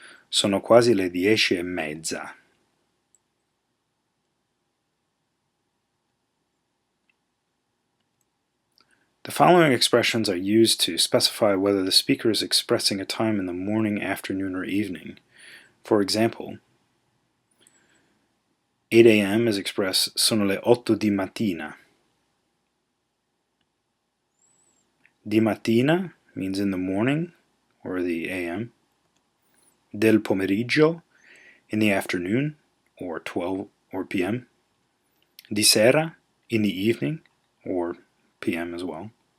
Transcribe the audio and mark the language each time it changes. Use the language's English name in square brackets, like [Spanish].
[Italian] Sono quasi le 10:30. [English] The following expressions are used to specify whether the speaker is expressing a time in the morning, afternoon, or evening. For example, 8 a.m. is expressed [Italian] sono le 8 di mattina. Di mattina [English] means in the morning, or the a.m. [Italian] Del pomeriggio, [English] in the afternoon, or 12 or p.m. [Italian] Di sera, [English] in the evening, or p.m. as well.